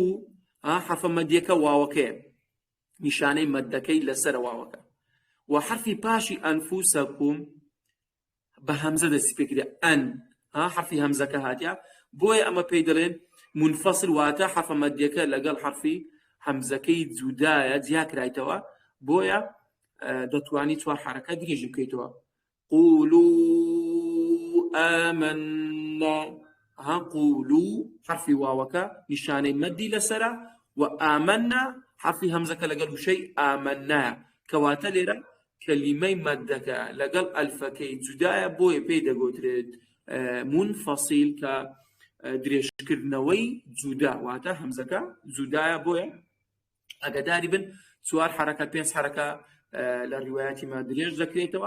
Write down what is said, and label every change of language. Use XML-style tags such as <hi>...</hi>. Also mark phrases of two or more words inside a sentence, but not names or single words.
<ckb>حرفە مەدیەکە واوەکەیە نیشانەی مەدەکەی لەسەرە واوەکە و حرفی پاشی ئەنفوسەکم بە هەمزە دەستی پێکرێ ئەن حرفی هەمزەکە هاتیە، بۆیە ئەمە پێی دەڵێن منفصل واتە حرفە مەدیەکە لەگەڵ حرفی هەمزەکەی جودایە جیا کرایتەوە، بۆیە دەتوانی 4 حرەکە درێژی بکەیتەوە.</ckb> <ar>قولوا آمنا،</ar> <ckb>قولوا حرفی واوەکە نیشانەی مەدی لەسەرە و ئامەنا حرفی هەمزەکە لەگەڵ وشەی ئامەنایە کەواتە لێرە کەلیمەی مەدەکە لەگەڵ ئەلفەکەی جودایە، بۆیە پێی دەگوترێت منفصل کە درێژکردنەوەی جودا واتە هەمزەکە جودایە، بۆیە ئەگەداری بن 4 حرەکە 5 حرەکە لە ڕیوایەتی ما درێژ دەکرێتەوە.</ckb>